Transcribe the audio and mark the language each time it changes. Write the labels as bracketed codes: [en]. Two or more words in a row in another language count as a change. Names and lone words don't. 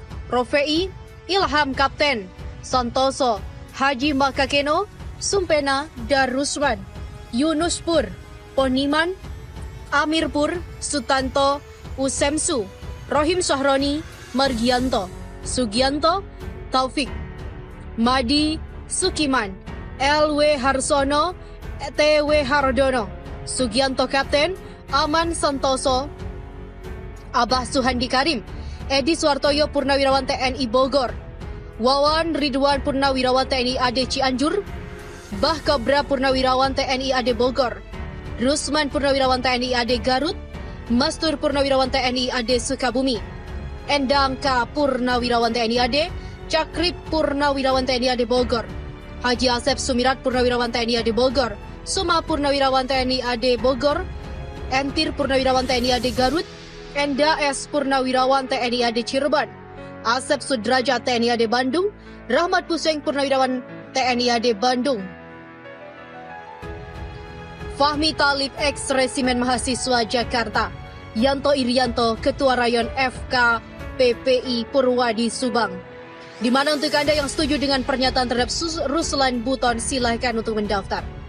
[id] Rofei, Ilham Kapten, Santoso, Haji Makakeno, Sumpena, Darusman, Yunuspur, Poniman, Amirpur, Sutanto, Usemsu, Rohim Sahroni, Margianto, Sugianto, Taufik, Madi, Sukiman, LW Harsono, TW Hardono, Sugianto Kapten, Aman Santoso, Abah Suhandi Karim, Edi Suartoyo Purnawirawan TNI Bogor, Wawan Ridwan Purnawirawan TNI AD Cianjur, Bah Kabra Purnawirawan TNI AD Bogor, Rusman Purnawirawan TNI AD Garut, Mastur Purnawirawan TNI AD Sukabumi, Endang K Purnawirawan TNI AD, Cakrip Purnawirawan TNI AD Bogor, Haji Asep Sumirat Purnawirawan TNI AD Bogor, Suma Purnawirawan TNI AD Bogor, Entir Purnawirawan TNI AD Garut, Enda S Purnawirawan TNI AD Cirebon, Asep Sudrajat TNI AD Bandung, Rahmat Puseng Purnawirawan TNI AD Bandung, Fahmi Talib Ex Resimen Mahasiswa Jakarta, Yanto Irianto Ketua Rayon FK PPI Purwadi Subang. Di mana untuk Anda yang setuju dengan pernyataan terhadap Ruslan Buton, silahkan untuk mendaftar.